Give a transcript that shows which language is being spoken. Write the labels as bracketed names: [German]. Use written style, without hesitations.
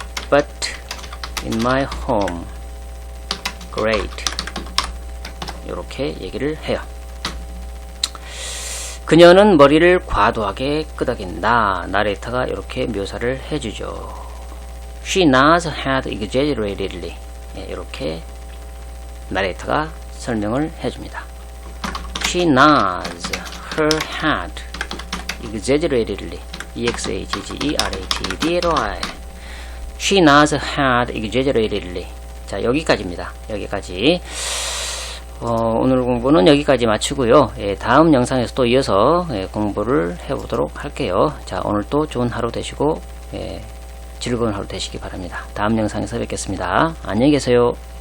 [English] But in my home. Great. [Korean] 이렇게 얘기를 해요. 그녀는 머리를 과도하게 끄덕인다. 나레이터가 이렇게 묘사를 해주죠. [English] She nods her head exaggeratedly. [Korean] 예, 이렇게 나레이터가 설명을 해줍니다. [English] She nods her head exaggeratedly. E-X-A-G-G-E-R-A-T-D-L-Y. She nods her head exaggeratedly. [Korean] 자, 여기까지입니다. 여기까지. 오늘 공부는 여기까지 마치고요. 다음 영상에서 또 이어서 공부를 해보도록 할게요. 자, 오늘 또 좋은 하루 되시고 즐거운 하루 되시기 바랍니다. 다음 영상에서 뵙겠습니다. 안녕히 계세요.